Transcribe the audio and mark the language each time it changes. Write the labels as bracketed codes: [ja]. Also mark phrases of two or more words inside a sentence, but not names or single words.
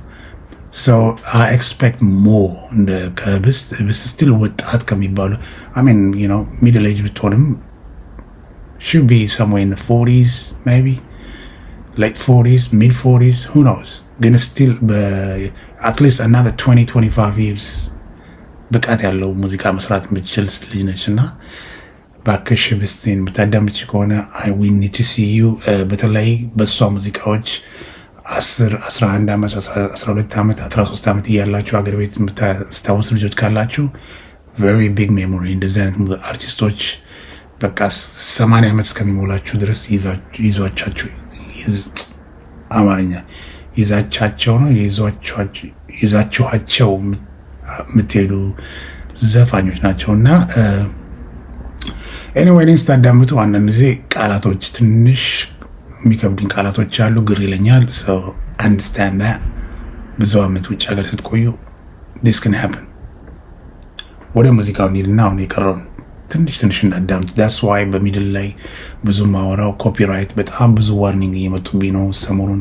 [en] So I expect more [am] እንደ ከህብስት ስቲል ወጣት ከሚባሉ [en] I mean you know middle age ብትሆንም should be somewhere in the 40s maybe late 40s mid 40s who knows [am] ግን [en] still at least another 20-25 years [am] ብቃት ያለው ሙዚቃ መስራት የምትችል ልጅ ነችና ባክሽ ህብስትን ብታዳምጪ ከሆነ [en] we need to see you [am] በተለይ በሷ ሙዚቃዎች 10 11 ዓመት 12 ዓመት 13 ዓመት እያላችሁ አገር ቤት የምታስታውሱ ልጆች ካላችሁ [en] very big memory [am] እንደዚህ አይነት አርቲስቶች በቃ 80 ዓመት እስከሚሞላችሁ ድረስ ይዟቻችሁ አማርኛ ይዛቻቸው ነው ይዛቻቸው የምትሄዱ ዘፋኞች ናቸውና anyway እኔን ስታዳምጡ አንዳንድ ጊዜ ቃላቶች ትንሽ የሚከብዱኝ ቃላቶች አሉ፣ ግር ይለኛል። [en] so understand that [am] ብዙ ዓመት ውጭ ሀገር ስትቆዩ [en] this can happen [am] ወደ ሙዚቃው እንሂድና አሁን የቀረውን ትንሽ እናዳምጥ። [en] that's why [am] በሚድል ላይ ብዙ ማወራው ኮፒራይት በጣም ብዙ ዋርኒንግ እየመጡብኝ ነው ሰሞኑን